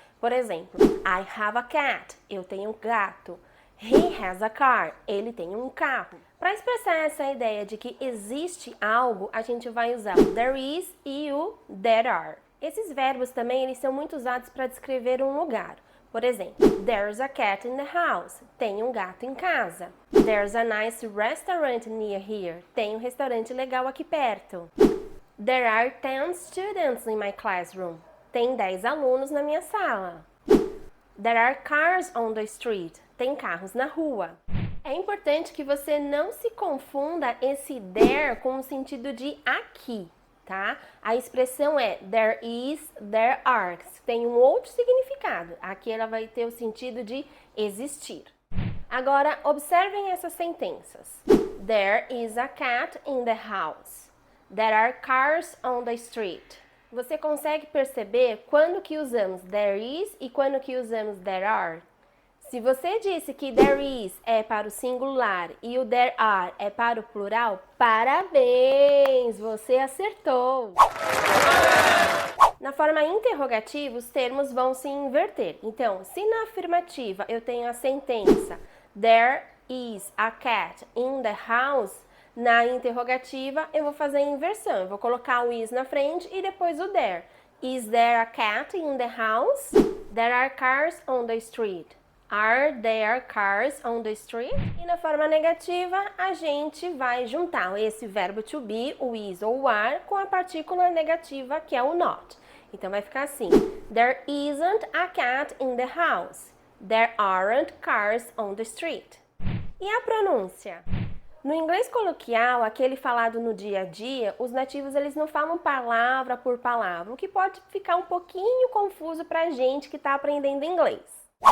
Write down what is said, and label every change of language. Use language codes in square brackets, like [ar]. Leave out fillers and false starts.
[pt] Por exemplo, [en] I have a cat, [pt] eu tenho um gato. [en] He has a car, [pt] ele tem um carro. Para expressar essa ideia de que existe algo, a gente vai usar o there is e o there are. Esses verbos também eles são muito usados para descrever um lugar. Por exemplo, [en] there's a cat in the house. [pt] Tem um gato em casa. [en] There's a nice restaurant near here. [pt] Tem um restaurante legal aqui perto. [en] There are 10 students in my classroom. [pt] Tem 10 alunos na minha sala. [en] There are cars on the street. [pt] Tem carros na rua. É importante que você não se confunda esse there com o sentido de aqui. Tá? A expressão é there is, there are, tem um outro significado. Aqui ela vai ter o sentido de existir. Agora, observem essas sentenças. [en] There is a cat in the house. There are cars on the street. [pt] Você consegue perceber quando que usamos there is e quando que usamos there are? Se você disse que there is é para o singular e o there are é para o plural, parabéns! Você acertou! Na forma interrogativa, os termos vão se inverter. Então, se na afirmativa eu tenho a sentença [en] There is a cat in the house, [pt] na interrogativa eu vou fazer a inversão. Eu vou colocar o is na frente e depois o there. [en] Is there a cat in the house? There are cars on the street. Are there cars on the street? [pt] E na forma negativa, a gente vai juntar esse verbo to be, o is ou o are, com a partícula negativa que é o not. Então vai ficar assim: [en] There isn't a cat in the house. There aren't cars on the street. [pt] E a pronúncia? No inglês coloquial, aquele falado no dia a dia, os nativos eles não falam palavra por palavra, o que pode ficar um pouquinho confuso pra gente que está aprendendo inglês.